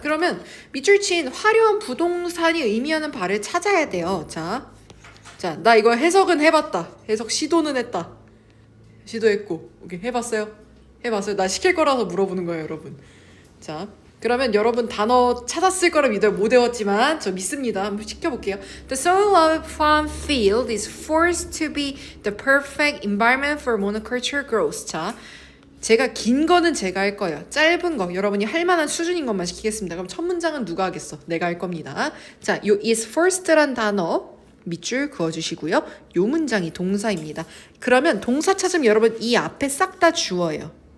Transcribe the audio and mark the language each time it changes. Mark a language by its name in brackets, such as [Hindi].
[Korean] 그러면 밑줄 친 화려한 부동산이 의미하는 바를 찾아야 돼요. 자, 나 이거 해석은 해봤다. 해석 시도는 했다. 시도했고, 오케이, 해봤어요? 나 시킬 거라서 물어보는 거예요, 여러분. 자, 그러면 여러분 단어 찾았을 거라 믿어요. 못 외웠지만 저 믿습니다. 한번 시켜볼게요. [English] The soil of farm field is forced to be the perfect environment for monoculture growth. [Korean] 자, 제가 긴 거는 제가 할 거예요. 짧은 거 여러분이 할 만한 수준인 것만 시키겠습니다. 그럼 첫 문장은 누가 하겠어? 내가 할 겁니다. 자, 요 is forced란 단어 밑줄 그어주시고요. 요 문장이 동사입니다. 그러면 동사 찾으면 여러분 이 앞에 싹 다 주어예요.